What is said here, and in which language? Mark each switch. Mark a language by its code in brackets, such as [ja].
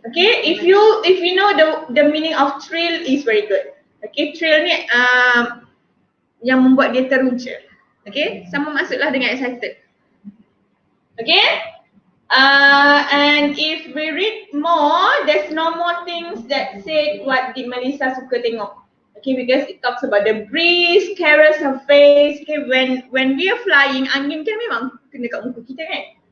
[en] Okay, if you know the meaning of thrill is very good. [ms] Okay, thrill ni yang membuat dia teruja. Okay, sama maksudlah dengan excited. [en] Okay, and if we read more, there's no more things that said what did Melissa [ms] suka tengok. [en] Okay, because it talks about the breeze carries her face. [ms] Okay, [en] when we are flying, [ms] angin kan memang kena kat muka kita kan.